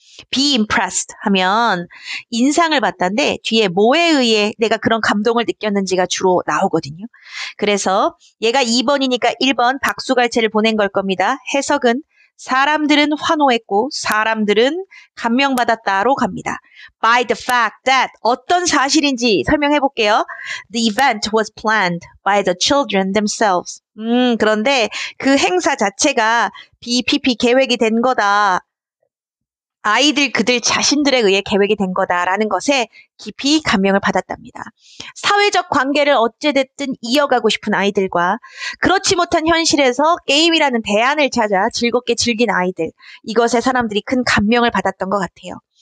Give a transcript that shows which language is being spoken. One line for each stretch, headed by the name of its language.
Korean: be impressed 하면 인상을 받다인데 뒤에 뭐에 의해 내가 그런 감동을 느꼈는지가 주로 나오거든요. 그래서 얘가 2번이니까 1번 박수갈채를 보낸 걸 겁니다. 해석은 사람들은 환호했고 사람들은 감명받았다로 갑니다.
English: By the fact that
Korean: 어떤 사실인지 설명해 볼게요.
English: The event was planned by the children themselves.
Korean: 그런데 그 행사 자체가 BPP 계획이 된 거다. 아이들 그들 자신들에 의해 계획이 된 거다라는 것에 깊이 감명을 받았답니다. 사회적 관계를 어찌됐든 이어가고 싶은 아이들과 그렇지 못한 현실에서 게임이라는 대안을 찾아 즐겁게 즐긴 아이들, 이것에 사람들이 큰 감명을 받았던 것 같아요.